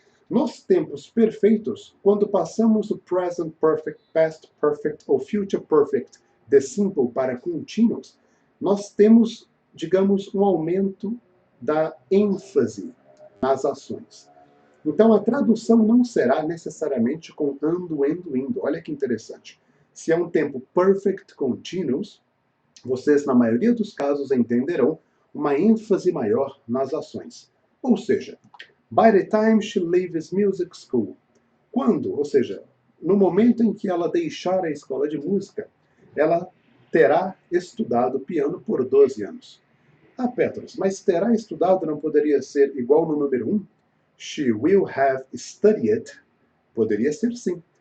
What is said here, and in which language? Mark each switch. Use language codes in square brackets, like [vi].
[pt] Nos tempos perfeitos, quando passamos o present perfect, past perfect ou future perfect de simple para continuous, nós temos, digamos, um aumento da ênfase nas ações. Então, a tradução não será necessariamente com ando, indo. Olha que interessante. Se é um tempo perfect continuous, vocês, na maioria dos casos, entenderão uma ênfase maior nas ações. Ou seja, [en] by the time she leaves music school. [pt] Quando, ou seja, no momento em que ela deixar a escola de música, ela terá estudado piano por 12 anos. Ah, Petros, mas terá estudado não poderia ser igual no número 1? [en] She will have studied. [pt] Poderia ser sim.